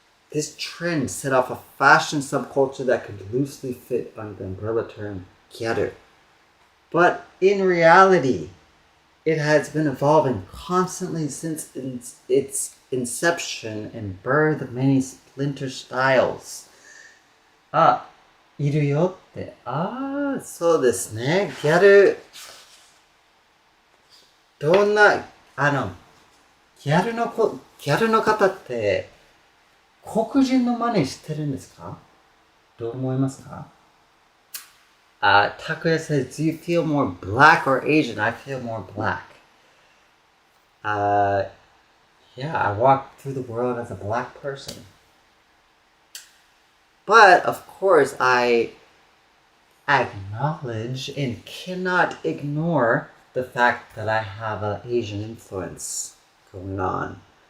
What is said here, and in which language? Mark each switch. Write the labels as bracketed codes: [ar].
[en] This trend set off a fashion subculture that could loosely fit under the umbrella term gyaru. But in reality, it has been evolving constantly since its inception and birthed many splinter styles. [ja] あ、いるよって。ああ、そうですね。ギャル、どんな、ギャルの方って、黒人の真似してるんですか? どう思いますか? [en] Takuya says, do you feel more black or Asian? I feel more black. Yeah, I walk through the world as a black person. But, of course, I acknowledge and cannot ignore the fact that I have an Asian influence going on.